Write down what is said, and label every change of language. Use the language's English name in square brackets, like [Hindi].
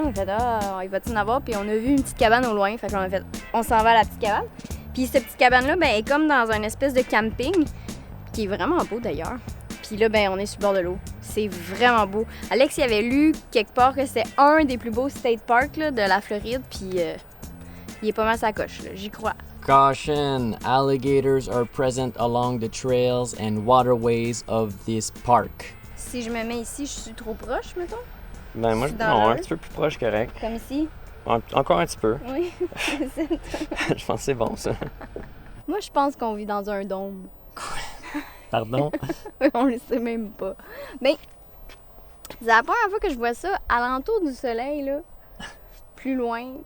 [French] On a fait, il va-t-il en avoir? Puis on a vu une petite cabane au loin. Fait qu'on a fait, on s'en va à la petite cabane. Puis cette petite cabane-là, est comme dans une espèce de camping, qui est vraiment beau d'ailleurs. Puis là, on est sur le bord de l'eau. C'est vraiment beau. Alex, il avait lu quelque part que c'était un des plus beaux state parks là, de la Floride. Puis il est pas mal sa coche, là. J'y crois. [English] Caution, alligators are present along the trails and waterways of this park. [French] Si je me mets ici, je suis trop proche, mettons? Ben moi, non, un petit peu plus proche, correct. Comme ici? Encore un petit peu. Oui, Je pense que c'est bon, ça. Moi, je pense qu'on vit dans un dôme. Pardon? On le sait même pas. Mais c'est la première fois que je vois ça alentour du soleil, là, plus loin.